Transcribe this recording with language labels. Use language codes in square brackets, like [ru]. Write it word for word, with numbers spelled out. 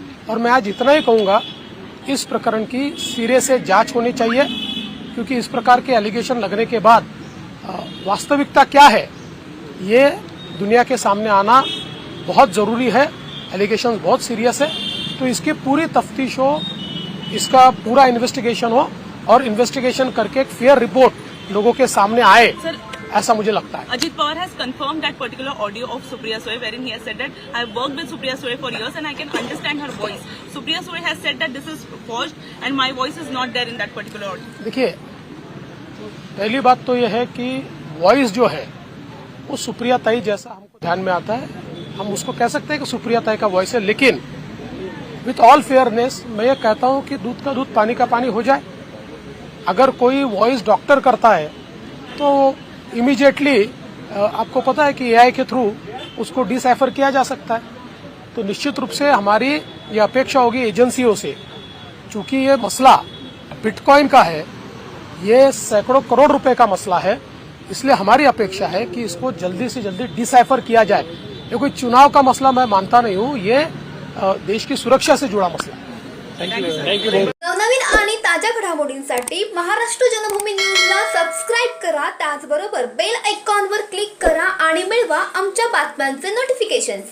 [hi] और मैं आज इतना ही कहूँगा, इस प्रकरण की सिरे से जांच होनी चाहिए, क्योंकि इस प्रकार के एलिगेशन लगने के बाद आ, वास्तविकता क्या है ये दुनिया के सामने आना बहुत ज़रूरी है। एलिगेशन बहुत सीरियस है, तो इसकी पूरी तफ्तीश हो, इसका पूरा इन्वेस्टिगेशन हो और इन्वेस्टिगेशन करके एक फेयर रिपोर्ट लोगों के सामने आए, [en] Sir, [hi] ऐसा मुझे लगता है। [en] Ajit Pawar has confirmed that particular audio of Supriya Sule, wherein he has said that I have worked with Supriya Sule for years and I can understand her voice. Supriya Sule has said that this is forged and my voice is not there in that particular audio. [hi] देखिए, पहली बात तो यह है कि voice जो है वो सुप्रिया ताई जैसा हमको ध्यान में आता है, हम उसको कह सकते हैं कि सुप्रिया ताई का वॉइस है, लेकिन विथ ऑल फेयरनेस मैं ये कहता हूँ कि दूध का दूध पानी का पानी हो जाए। अगर कोई वॉइस डॉक्टर करता है तो इमीडिएटली आपको पता है कि एआई के थ्रू उसको डिसाइफर किया जा सकता है। तो निश्चित रूप से हमारी ये अपेक्षा होगी एजेंसियों से, चूंकि ये मसला बिटकॉइन का है, ये सैकड़ों करोड़ रुपए का मसला है, इसलिए हमारी अपेक्षा है कि इसको जल्दी से जल्दी डिसाइफर किया जाए। ये कोई चुनाव का मसला मैं मानता नहीं हूँ, ये अ, देश की सुरक्षा से जुड़ा मसला है। [en] Thank you. [mr] नवनवीन आणि ताज्या घडामोडींसाठी महाराष्ट्र जन्मभूमी न्यूजला सबस्क्राईब करा, त्याचबरोबर बेल आयकॉनवर क्लिक करा आणि मिळवा आमच्या बातम्यांचे नोटिफिकेशन्स.